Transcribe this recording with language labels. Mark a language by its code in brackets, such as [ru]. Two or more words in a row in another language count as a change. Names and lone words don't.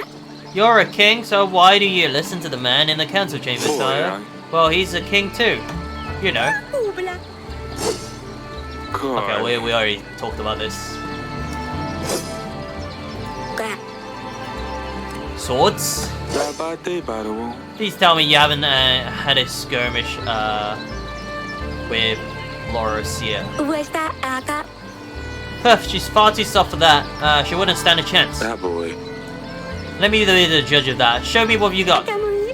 [en] You're a king, so why do you listen to the man in the council chamber, Boy, sire? Well, he's a king too. You know. Ubla. Okay, we already talked about this. Ka. Swords? [my] ဒါပါတိတ်ပါတော့ [en] Please tell me you haven't had a skirmish with Lauracia. Westa aka. Huh, she's far too soft for that. She wouldn't stand a chance. [my] ဒါဘွေ [en] Let me be the judge of that. Show me what you got. Kamui.